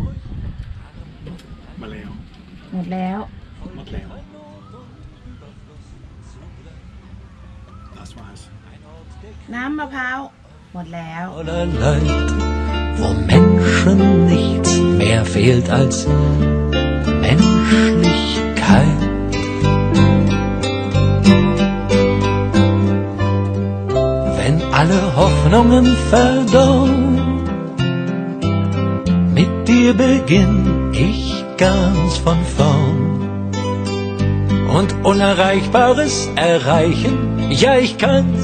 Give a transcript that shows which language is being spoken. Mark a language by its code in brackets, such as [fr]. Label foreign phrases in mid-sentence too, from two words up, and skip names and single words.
[th] มาแล้ว หมดแล้ว หมดแล้ว [de] Das war's [th] น้ำมะพร้าวหมดแล้ว [de] Voller Leid, wo Menschen nichts mehr fehlt als Menschlichkeit. Wenn alle Hoffnungen verdauen, mit dir beginn ich ganz von vorn und Unerreichbares erreichen, ja ich kann's.